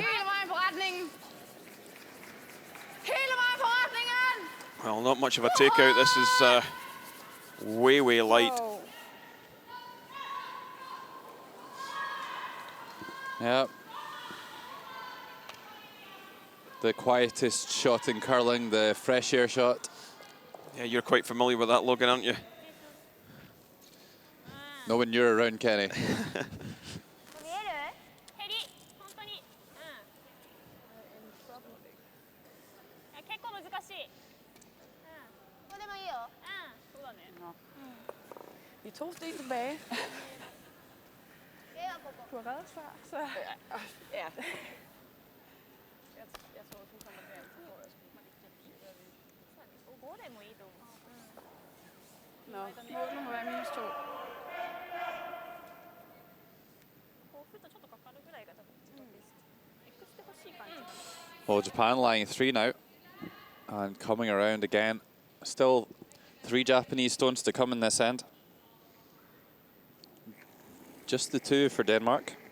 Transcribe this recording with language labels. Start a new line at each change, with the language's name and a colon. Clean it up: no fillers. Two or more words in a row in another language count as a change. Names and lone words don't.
Danish: Hele vejen på retningen. Hele vejen på retningen.
English: Well, not much of a takeout. This is way, way light. Whoa. Yeah. The quietest shot in curling, the fresh air shot. Yeah, you're quite familiar with that, Logan, aren't you? No, when you're around, Kenny.
Japanese: ヘリ本当に結構難しいここでもいいよそうだね
Danish: Vi er 2 sten tilbage. Det er på Du har reddet før, så... Ja. Jeg tror, du kommer der. Jeg tror, jeg skulle ikke
Japanese: 5 でもいいと思う
Danish: Nå, målet må være -2.
Japanese: こう振るとちょっとかかるぐらいが多分ベスト X してほしい感じ
English: Well, Japan lying 3 now and coming around again. Still 3 Japanese stones to come in this end. Just the 2 for Denmark.